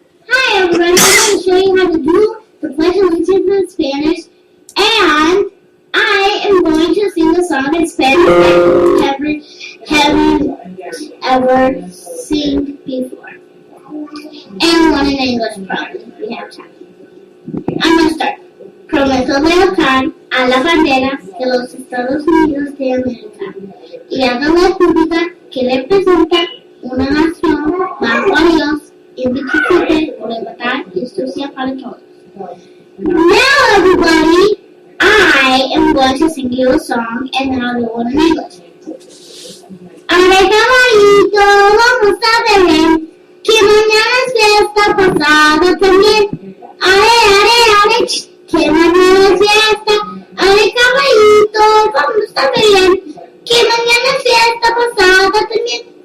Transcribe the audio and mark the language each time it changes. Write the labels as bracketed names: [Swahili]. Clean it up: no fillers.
[English] Hi everyone, I'm going to show you how to do the Pledge of Allegiance in Spanish, and I am going to sing a song in Spanish that I haven't ever seen before. And one in English probably, if we have time. I'm going to start. [Spanish] Prometo dejar a la bandera de los Estados Unidos de América y a la república que representa una nación bajo a Dios, indivisible, por libertad y justicia para todos. [English] Now everybody, I am going to sing you a song and then I'll do one in English. [Spanish] Arre caballito, vamos a beber, que mañana es fiesta, pasado también. Arre, que mañana es fiesta. Arre caballito, vamos a beber, que mañana es fiesta, pasado también.